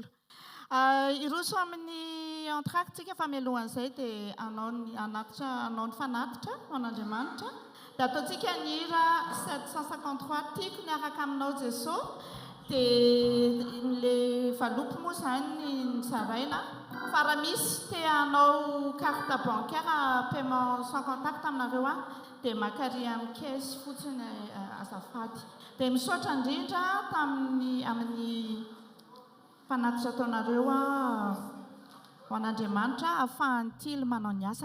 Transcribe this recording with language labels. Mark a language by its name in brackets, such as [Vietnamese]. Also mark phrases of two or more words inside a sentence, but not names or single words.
[Malagasy] Iroso amin'ny entracte-tsika famelohan'izay dia anao ny fanatitra ho an'Andriamanitra. Dia ataontsika ny hira 753 tiako ny araka aminao Jesosy. Dia le valopy moa izany ny zaraina. Fa raha misy te hanao [French] carte bancaire paiement sans contact [Malagasy] aminareo dia makary amin'ny caisse fotsiny azafady. Dia misaotra indrindra amin'ny fanatitra ataonareo ho an'Andriamanitra ahafahany tily manao ny asany.